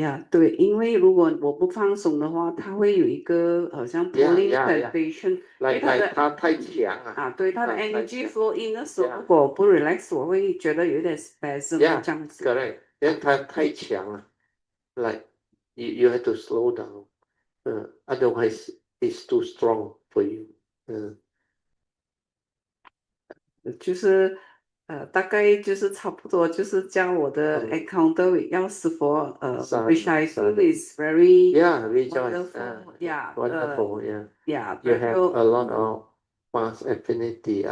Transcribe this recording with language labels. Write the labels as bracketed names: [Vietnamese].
[Chinese] 对，因为如果我不放松的话，它会有一个好像 [English] pulling sensation， [Chinese] 因为它太强啊。对，它的 [English] energy flow in [Chinese] 的时候，如果不 [English] relax， [Chinese] 我会觉得有点 [English] spasm [Chinese] 这样子。 [English] Correct， [Chinese] 因为它太强了。 [English] Like you have to slow down. Otherwise it's too strong for you. [Chinese] 就是大概就是差不多就是将我的 [English] encounter with [Chinese] 药师佛 [English] which I feel is very wonderful. wonderful. You have a lot of past affinity.